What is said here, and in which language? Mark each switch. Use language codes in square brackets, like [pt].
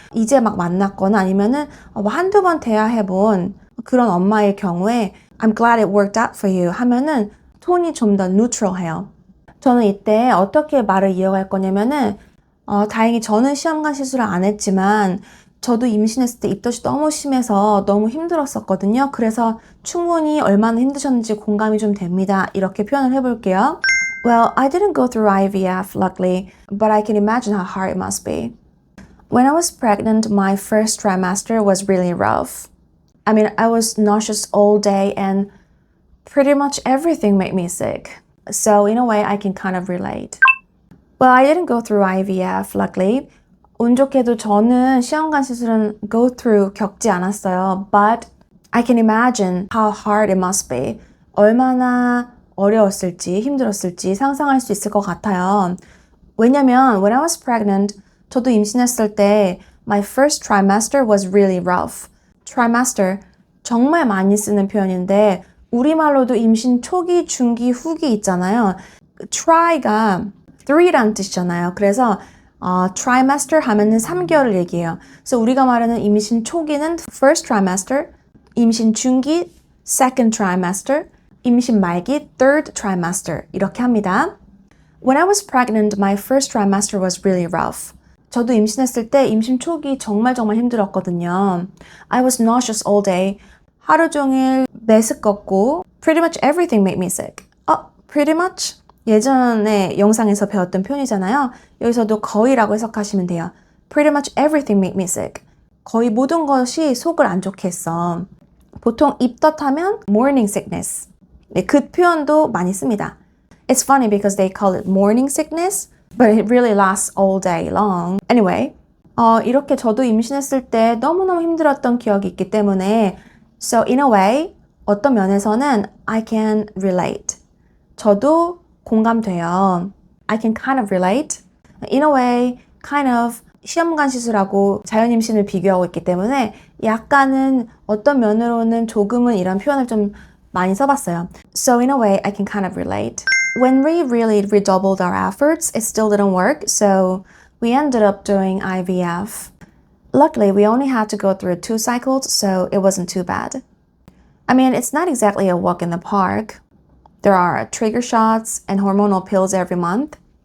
[ko] 이제 막 만났거나 아니면은 한두 번 대화해본 그런 엄마의 경우에 [en] I'm glad it worked out for you [ko] 하면은 톤이 좀 더 neutral해요. 저는 이때 어떻게 말을 이어갈 거냐면은 다행히 저는 시험관 시술을 안 했지만 저도 임신했을 때 입덧이 너무 심해서 너무 힘들었었거든요. 그래서 충분히 얼마나 힘드셨는지 공감이 좀 됩니다. 이렇게 표현을 해볼게요. [en] Well, I didn't go through IVF, luckily, but I can imagine how hard it must be. When I was pregnant, my first trimester was really rough. I mean, I was nauseous all day and pretty much everything made me sick. So in a way, I can kind of relate. Well, I didn't go through IVF, luckily. [ko] 운 좋게도 저는 시험관 시술은 [en] go through [ko] 겪지 않았어요. [en] But I can imagine how hard it must be. [ko] 얼마나 어려웠을지, 힘들었을지 상상할 수 있을 것 같아요. 왜냐면 [en] when I was pregnant, [ko] 저도 임신했을 때 [en] my first trimester was really rough. [ko] trimester, 정말 많이 쓰는 표현인데 우리말로도 임신 초기, 중기, 후기 있잖아요. try가 3란 뜻이잖아요. 그래서 trimester 하면은 3개월을 얘기해요. 그래서 우리가 말하는 임신 초기는 first trimester, 임신 중기 second trimester, 임신 말기 third trimester 이렇게 합니다. [en] When I was pregnant, my first trimester was really rough. [ko] 저도 임신했을 때 임신 초기 정말 힘들었거든요. [en] I was nauseous all day. [ko] 하루 종일 메스껍고 [en] pretty much everything made me sick. pretty much? [ko] 예전에 영상에서 배웠던 표현이잖아요. 여기서도 거의라고 해석하시면 돼요. [en] Pretty much everything made me sick. [ko] 거의 모든 것이 속을 안 좋게 했어. 보통 입덧하면 morning sickness. 네, 그 표현도 많이 씁니다. [en] It's funny because they call it morning sickness, but it really lasts all day long. [ko] Anyway, 이렇게 저도 임신했을 때 너무너무 힘들었던 기억이 있기 때문에 [en] So in a way, [ko] 어떤 면에서는 [en] I can relate. [ko] 저도 공감돼요. [en] I can kind of relate. In a way, kind of [ko] 시험관 시술하고 자연임신을 비교하고 있기 때문에 약간은 어떤 면으로는 조금은 이런 표현을 좀 많이 써봤어요. [en] So in a way, I can kind of relate. When we really redoubled our efforts, it still didn't work, so we ended up doing IVF. Luckily, we only had to go through 2 cycles, so it wasn't too bad. I mean, it's not exactly a walk in the park. There are trigger shots and hormonal pills every month.